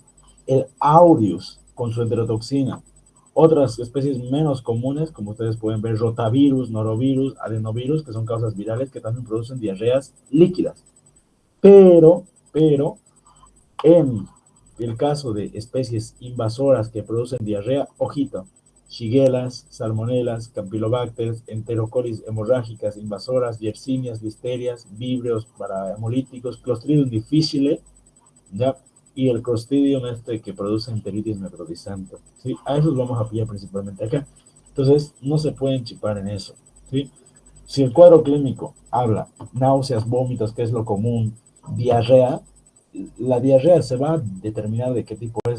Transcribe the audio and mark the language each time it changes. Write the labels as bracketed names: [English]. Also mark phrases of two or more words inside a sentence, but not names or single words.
[Spanish] El Aureus con su enterotoxina. Otras especies menos comunes, como ustedes pueden ver, rotavirus, norovirus, adenovirus, que son causas virales que también producen diarreas líquidas. Pero, en el caso de especies invasoras que producen diarrea, ojito, shiguelas, salmonelas, campylobacter, enterocolis hemorrágicas invasoras, yersinias, listerias, víbreos parahemolíticos, Clostridium difficile, ¿ya? Y el Clostridium que produce enteritis necrotizante, ¿sí? A esos vamos a pillar principalmente acá. Entonces, no se pueden chipar en eso, ¿sí? Si el cuadro clínico habla náuseas, vómitos, que es lo común, diarrea, la diarrea se va a determinar de qué tipo es.